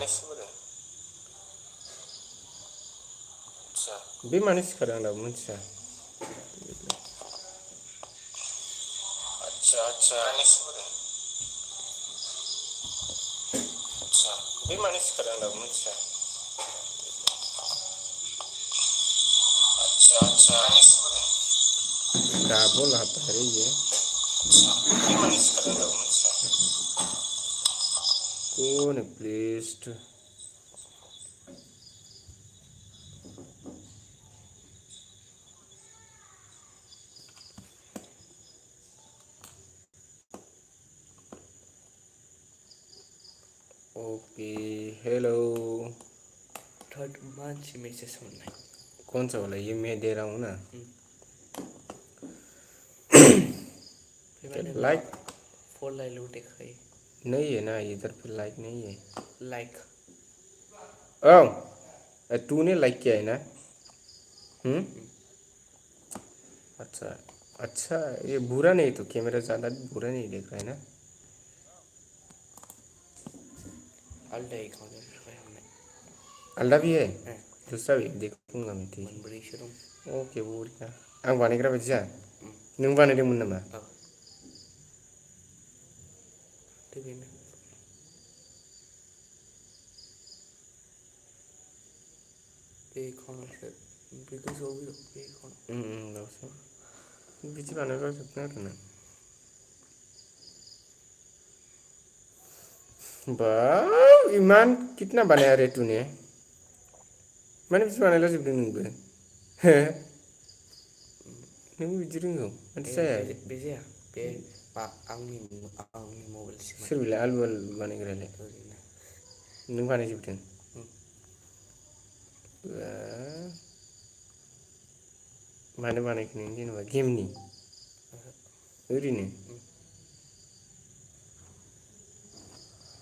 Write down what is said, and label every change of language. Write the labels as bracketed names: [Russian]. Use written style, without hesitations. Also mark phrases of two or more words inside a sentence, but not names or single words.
[Bodo] बे मानो सिखादों आं दाबो मिथिया आच्छा आच्छा बे मानो सिखादों आं दाबो मिथिया आच्छा दाबो [Hindi] आता है ये [Bodo] बे मानो सिखादों आं दाबो मिथिया [Hindi] कौन है [English] pleased OK hello [Bodo] थर्ड मानसि मेसेज हरनाय [Hindi] कौन सा वाला ये मैं दे रहा हूँ ना [English] payment like फोर लाइलो दिखाई [Hindi] नहीं है ना इधर पे लाइक नहीं है [English] like [Hindi] तूने लाइक किया है ना अच्छा अच्छा ये बुरा नहीं तो कैमरा ज़्यादा बुरा नहीं देख रहा है ना [Bodo] आलदा एकाउंट निफ्राय हरनाय [Hindi] आलदा भी है दूसरा भी देखूंगा मैं ठीक [Bodo] मोनब्रैसो दं ओके बरिया आं बानायग्रा बायदि जा नों बानायदोंमोन नामा बेनो बे एकाउन्टआवसो बे गोजौआव बे एकाउन्ट बावसो बिदि बानायबा जोबनो आरोना वाव इमान [Hindi] कितना बनाया रे तूने [Bodo] माने बिदि बानायला जोबदों नोंबो हो नोंबो बिदि रोंगौ माथो जाया बे जाया बे आंनि मबाइलसोमोन सोर बिलाय आलु आलु बानायग्रायालाय ओरैनो नों बानायजोबदों मानो बानायखो नों जेनेबा गेमनि ओरैनो